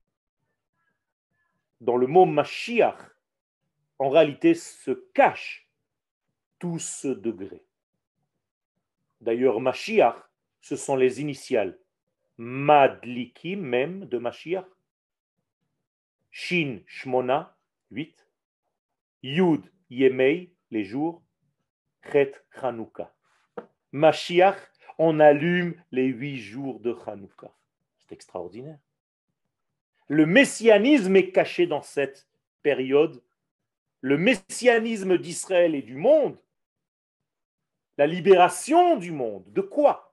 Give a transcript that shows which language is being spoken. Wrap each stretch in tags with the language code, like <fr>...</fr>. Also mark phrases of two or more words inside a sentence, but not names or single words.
<fr>Dans le mot Mashiach, en réalité, se cache tout ce degré. D'ailleurs, Mashiach, ce sont les initiales. Madliki, même, de Mashiach.</fr> <he>שין, שמונה, 8. יוד ימי,</he> <fr>les jours.</fr> <he>חית חנוכה.</he> <fr>Mashiach, on allume les 8 jours de Hanouka. C'est extraordinaire. Le messianisme est caché dans cette période. Le messianisme d'Israël et du monde. La libération du monde. De quoi?</fr>